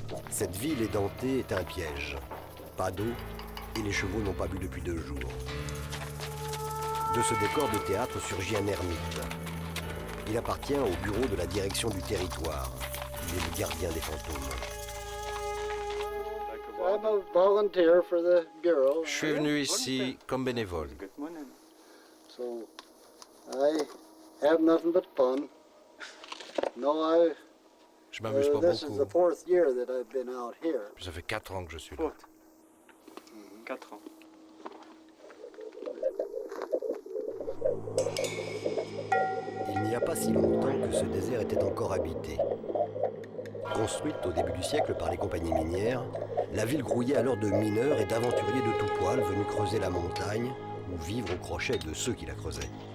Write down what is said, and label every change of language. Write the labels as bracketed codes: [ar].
[fr] Cette ville édentée est un piège. Pas d'eau et les chevaux n'ont pas bu depuis 2 jours. De ce décor de théâtre surgit un ermite. Il appartient au bureau de la direction du territoire. Il est le gardien des fantômes. [en] I'm a volunteer for the bureau. [fr] Je suis venu ici comme bénévole. [en] So I have nothing but fun. No, [fr] Je m'amuse pas [en] this is the [fr] beaucoup. [en] 4th year that I've been out here. [fr] Ça fait 4 ans que je suis là. 4 ans. Il n'y a pas si longtemps que ce désert était encore habité. Construite au début du siècle par les compagnies minières, la ville grouillait alors de mineurs et d'aventuriers de tout poil venus creuser la montagne ou vivre au crochet de ceux qui la creusaient.